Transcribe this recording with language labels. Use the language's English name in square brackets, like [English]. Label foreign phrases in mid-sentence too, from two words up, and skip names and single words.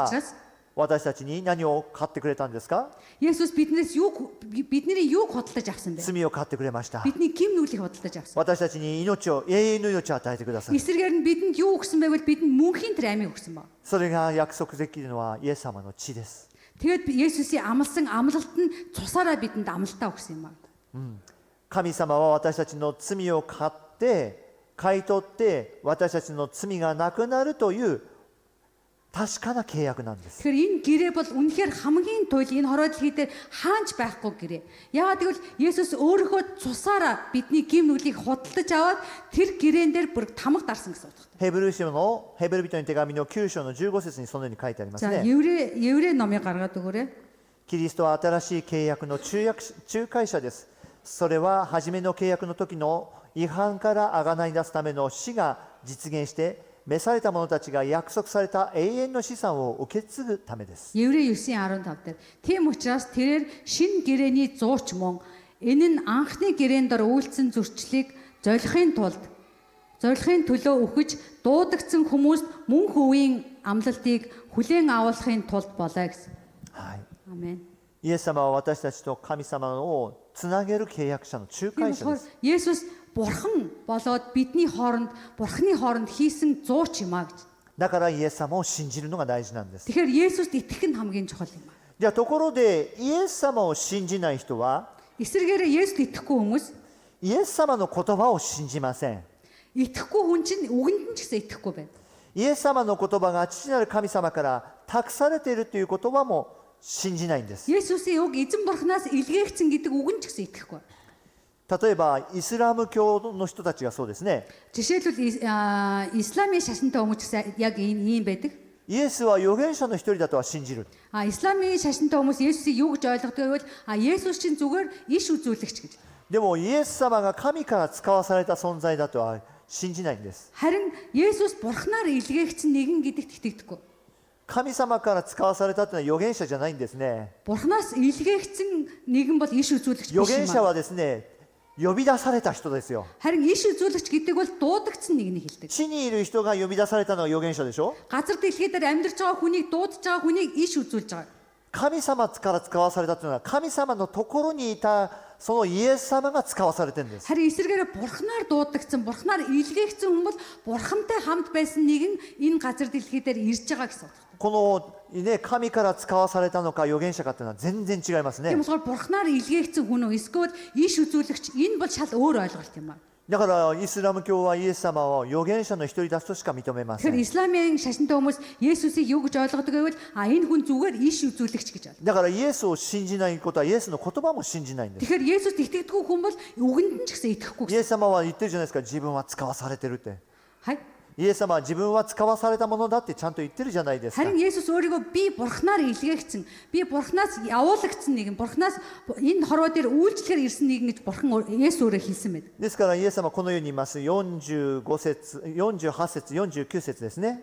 [Mongolian] учраас [Japanese] 私たちに何を買ってくれたんですか？ [Mongolian] Есүс бидний юуг худалдаж авсан бэ? [Japanese] 罪を買ってくれました。 [Mongolian] Бидний гим нүглийг худалдаж авсан. [Japanese] 私たちに永遠の命を与えてください。 [Mongolian] Эсрэгээр нь бидэнд юу өгсөн байвал бидэнд мөнхийн тэр амийг өгсөн ба. [Japanese] それが約束できるのはイエス様の血です。 [Mongolian] Тэгээд Есүсийн амлсан амлалт нь цусаараа бидэнд амлалтаа өгсөн юм ба. [Japanese] 神様は私たちの罪を買い取って私たちの罪がなくなるという確かな契約なんです。 [Mongolian] Тэгэхээр энэ гэрээ бол үнэхээр хамгийн туйл энэ хороо дэлхий дээр хаанч байхгүй гэрээ. Яагаад гэвэл Есүс өөрийнхөө цусаараа бидний гим нүглийг худалдаж аваад тэр гэрээн дээр бүр тамга дарсан гэсэн утгатай. [Japanese] ヘブル人の手紙の9章の15節にそのように書いてあります [Mongolian] За [Japanese] ね。 [Mongolian] еврей номыг гаргаад өгөөрэй. [Japanese] キリストは新しい契約の仲介者です。それは初めの契約の時の違反からあがない出すための死が実現して召された者たちが約束された永遠の資産を受け継ぐためです。 [Mongolian] Еврей 9:15 дээр тийм учраас тэрээр шин гэрээний зууч мөн энэ нь анхны гэрээн дор үйлдсэн зөрчлийг зорихын төлөө өгөж дуудагдсан хүмүүст мөн хувийн амлалтыг хүлээн авуулахын тулд болоо гэсэн. [Japanese] はい。 [Mongolian] Амен. [Japanese] イエス様は私たちと神様をつなげる契約者の仲 [Mongolian] Тийм [Japanese] 介者で [Mongolian] болохоор [Japanese] す。 [Mongolian] Есүс бурхан болоод бурхны хооронд хийсэн зууч юм а гэж. [Japanese] だからイエス様を信じるのが大事なんです。 [Mongolian] Тэгэхээр Есүст итгэх нь хамгийн чухал юм а. [Japanese] じゃあところでイエス様を信じない人は [Mongolian] Эсвэргээр Есүст итгэхгүй хүмүүс [Japanese] イエス様の言葉を信じません。 [Mongolian] итгэхгүй хүн чинь үгэнд нь ч гэсэн итгэхгүй байна. [Japanese] イエス様の言葉が父なる神様から託されているという言葉も信じないんです。 [Mongolian] Есүсийн үг эзэн бурхнаас илгээгдсэн гэдэг үг нь ч гэсэн итгэхгүй. [Japanese] 例えばイスラム教の人たちがそうですね。 [Mongolian] Жишээлбэл исламын шашинтай хүмүүс гэсэн яг ийм байдаг. [Japanese] イエスは預言者の一人だとは信じる。 [Mongolian] Исламын шашинтай хүмүүс Есүсийг юу гэж ойлгодог вэ? Есүс чинь зүгээр иш үзүүлэгч гэж. [Japanese] でもイエス様が神から使わされた存在だとは信じないんです。 [Mongolian] Харин Есүс бурхнаар илгээгдсэн нэгэн гэдэгт итгэдэггүй. [Japanese] 神様から使わされたというのは預言者じゃないんですね。 [Mongolian] Бурхнаас илгээгдсэн нэгэн бол иш үзүүлэгч [Japanese] 預 [Mongolian] биш [Japanese] 言 [Mongolian] юм [Japanese] 者 [Mongolian] аа. [Japanese] はですね、呼び出された人ですよ。 [Mongolian] Харин иш үзүүлэгч гэдэг бол дуудагдсан нэгнийг хэлдэг. [Japanese] 地にいる人が呼び出されたのが預言者でしょ。 [Mongolian] Газар дэлхий дээр амьдарч байгаа хүнийг дуудаж байгаа хүнийг иш үзүүлж байгаа. [Japanese] 神様から使わされたというのは神様のところにいたそのイエス様が使わされてるんです。 [Mongolian] Харин эсвэргээр бурхнаар дуудагдсан, бурхнаар илгээгдсэн хүн бол бурхантай хамт байсан нэгэн энэ газар дэлхий дээр ирж байгаа гэсэн үг. [Japanese] この、ね、神から使わされたのか預言者かというのは全然違いますね。 [Mongolian] Тийм болохоор бурхнаар илгээгдсэн хүн үү эсвэл иш үзүүлэгч энэ бол шал өөр ойлголт юм аа. [Japanese] だからイスラム教はイエス様を預言者の一人だとしか認めませ [Mongolian] Тэгэхээр [Japanese] ん。 [Mongolian] исламын шашинтай хүмүүс Есүсийг юу гэж ойлгодог гэвэл энэ хүн зүгээр иш үзүүлэгч гэж байна. [Japanese] だからイエスを信じないことはイエスの言葉も信じないんです。 [Mongolian] Тэгэхээр Есүст итгэдэггүй хүн бол үгэнд нь ч гэсэн итгэхгүй [Japanese] イエ [Mongolian] гэсэн. [Japanese] ス様は言ってるじゃないですか、自分は使わされてるって。 Хай. イエス様は自分は使わされたものだってちゃんと言ってるじゃないですか。 [Mongolian] Харин Есүс өөрийгөө би бурхнаар илгээгдсэн, би бурхнаас явуулагдсан нэгэн, бурхнаас энэ хорвоо дээр үйлчлэхээр ирсэн нэгэн гэж бурхан Есүс өөрөө хэлсэн байдаг. [Japanese] ですからイエス様はこのように言います。45節、48節、49節ですね。